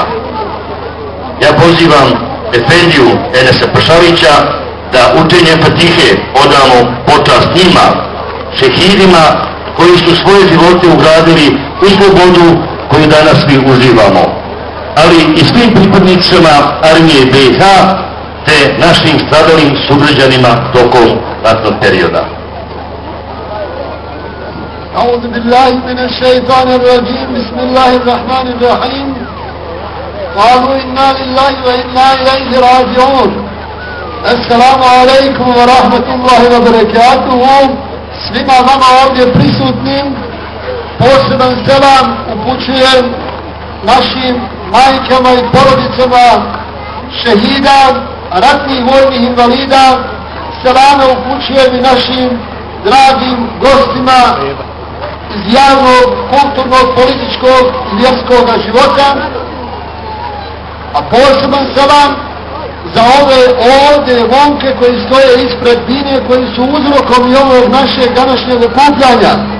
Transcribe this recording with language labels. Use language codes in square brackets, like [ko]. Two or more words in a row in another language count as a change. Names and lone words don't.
[bs] Ja pozivam Efendiju Enesa Pašalića da učenjem Fatihe odamo počast njima, šehidima koji su svoje živote ugradili u slobodu koju danas svi uživamo, ali i svim pripadnicima armije BiH te našim stradalim sugrađanima tokom ratnog perioda. [ar] أعوذ بالله من الشيطان الرجيم بسم الله الرحمن الرحيم قالوا إنا لله وإنا إليه راجعون السلام عليكم ورحمة الله وبركاته [bs] svima vama ovdje prisutnim poseban selam upućujem našim majkama i porodicama šehida, ratnih vojnih invalida. Selame upućujem i našim dragim gostima iz javnog, kulturnog, političkog i vjerskog života, a poseban selam za ove ovdje momke koji stoje ispred bine, koji su uzrokom i ovog našeg današnjeg okupljanja.